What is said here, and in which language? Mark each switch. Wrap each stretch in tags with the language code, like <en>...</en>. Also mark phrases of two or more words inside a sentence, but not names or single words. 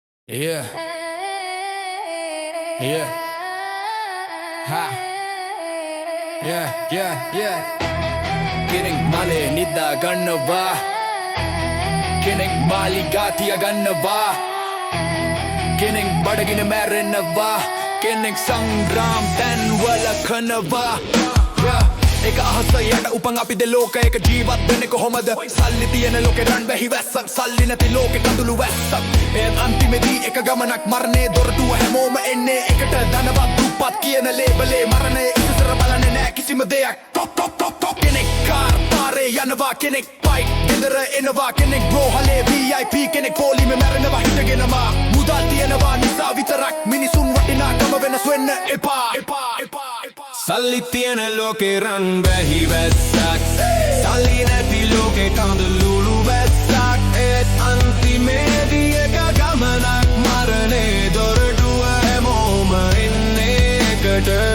<en>Yeah. Yeah. Ha. Yeah.</en> <si>කෙනෙක් මැලේ නිද්ද ගන්නවා. කෙනෙක් මාලිගා තියා ගන්නවා. කෙනෙක් බඩගින්නේ මැරෙනවා. කෙනෙක් සංග්‍රාම දන් වළකනවා.</si> <en>Yeah.</en> <si>එක අහස යට උපන් අපිද ලෝකයක ජීවත් වෙන්නේ කොහොමද සල්ලි තියෙන ලෝකේ රන් වැහි වැස්සක් සල්ලි නැති ලෝකේ කඳුළු වැස්සක් ඒත් අන්තිමේදී එක ගමනක් මරණේ දොරටුව හැමෝම එන්නේ එකට ධනවත් දුප්පත් කියන ලේබලේ මරණය ඉස්සර බලන්නේ නෑ කිසිම දෙයක් top කෙනෙක් කාර් පාරේ යනවා කෙනෙක් බයික් ගෙදර එනවා කෙනෙක් බ්‍රෝහලේ VIP කෙනෙක් පොලිමේ මැරෙනවා හිටගෙනම මුදල් තියනවා නිසා විතරක් මිනිසුන් වටිනාකම වෙනස් වෙන්න එපා සල්ලි තියෙන ලෝකේ රන් වැහි වැස්සක් සල්ලි නැති ලෝකේ කඳුළු වැස්සක් ඒත් අන්තිමේදී එක ගමනක් මරණේ දොරටුව හැමෝම එන්නේ එකට</si>